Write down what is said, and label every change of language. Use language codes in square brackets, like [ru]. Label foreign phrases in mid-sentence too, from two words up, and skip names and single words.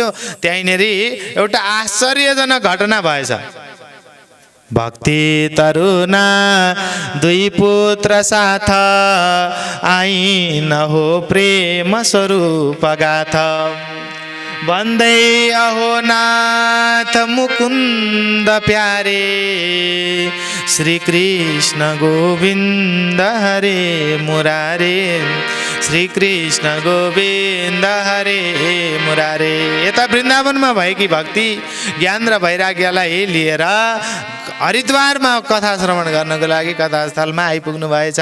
[ne] त्यहीँनेरि एउटा आश्चर्यजनक घटना भएछ। [hi] भक्ति तरुना 2 पुत्र साथ, आइन हो प्रेम स्वरूप गाथा। भन्दै अहो नाथ मुकुन्द प्यारे, श्री कृष्ण गोविन्द हरे मुरारे, श्री कृष्ण गोविन्द हरे मुरारे। [ne] यता वृन्दावनमा भएकी भक्ति ज्ञान र वैराग्यलाई लिएर हरिद्वारमा कथा श्रवण गर्नको लागि कथास्थलमा आइपुग्नु भएछ।